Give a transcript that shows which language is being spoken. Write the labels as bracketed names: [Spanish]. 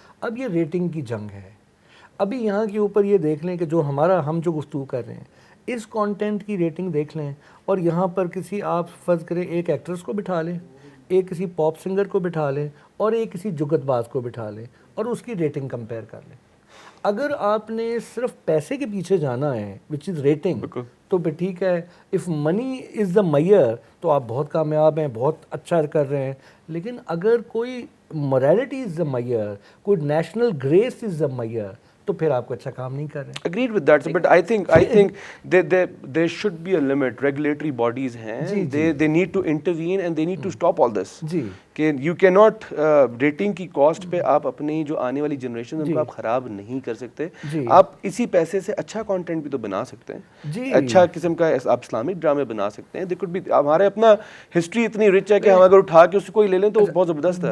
[Urdu] اب یہ ریٹنگ کی جنگ ہے. ابھی یہاں کے اوپر یہ دیکھ لیں کہ جو ہم جو گفتگو کر رہے ہیں اس کانٹینٹ کی ریٹنگ دیکھ لیں, اور یہاں پر کسی آپ فرض کریں ایک ایکٹرس کو بٹھا لیں, ایک کسی پاپ سنگر کو بٹھا لیں, اور ایک کسی جگت باز کو بٹھا لیں, اور اس کی ریٹنگ کمپیئر کر لیں. اگر آپ نے صرف پیسے کے پیچھے جانا ہے [English] which is rating, [Urdu] تو پھر ٹھیک ہے, [English] if money is the میئر [Urdu] تو آپ بہت کامیاب ہیں, بہت اچھا کر رہے ہیں. لیکن اگر کوئی [English] morality is the میئر, [Urdu] کوئی [English] national grace is the میئر, [Urdu] تو پھر آپ کو اچھا کام نہیں کر رہے ہیں. [English] Agreed with that, but I think there should be a limit. Regulatory bodies [Urdu] ہیں, [English] they need to intervene and they need to stop all this. [Urdu] کہ [English] you cannot [Urdu] rating کی cost پہ آپ اپنی جو آنے والی جنریشن ان کو آپ خراب نہیں کر سکتے. آپ اسی پیسے سے اچھا کنٹینٹ بھی تو بنا سکتے ہیں, اچھا قسم کا آپ اسلامک ڈرامے بنا سکتے ہیں. [English] There could be, [Urdu] ہمارے اپنا ہسٹری اتنی رچ ہے کہ ہم اگر اٹھا کے اس کو ہی لے لیں تو بہت زبردست ہے.